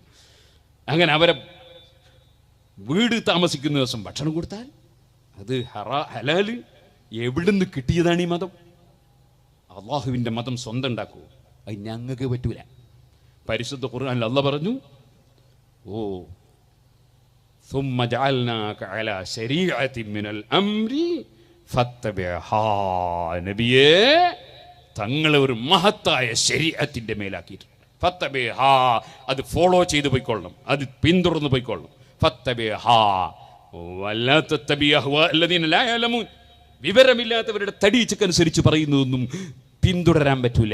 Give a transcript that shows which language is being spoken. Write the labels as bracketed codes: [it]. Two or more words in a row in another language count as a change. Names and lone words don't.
[ml] അങ്ങനെ അവരെ വീട് താമസിക്കുന്ന ദിവസം ഭക്ഷണം കൊടുത്താൽ അത് ഹലാല്. എവിടുന്ന് കിട്ടിയതാണ് ഈ മതം? അള്ളാഹുവിൻ്റെ മതം സ്വന്തം ഉണ്ടാക്കൂ, അത് ഞങ്ങൾക്ക് പറ്റൂല. പരിശുദ്ധ ഖുർആനിൽ അല്ലാഹ് പറഞ്ഞു, ഓ [ar] ثم جعلناك على شريعة من الأمر فاتبعها. [ml] നബിയേ, തങ്ങളെ ഒരു മഹത്തായ ശരീഅത്തിന്റെ മേലാക്കിയിട്ടുണ്ട്. ഫത്തബിഹാ, അത് ഫോളോ ചെയ്ത് പോയിക്കൊള്ളണം, അത് പിന്തുടർന്ന് പോയിക്കൊള്ളണം. [ar] فاتبعها ولا تتبع أهواء الذين لا يعلمون. [ml] വിവരമില്ലാത്തവരുടെ തടീച്ചക്കനുസരിച്ച് പറയുന്നതൊന്നും പിന്തുടരാൻ പറ്റൂല.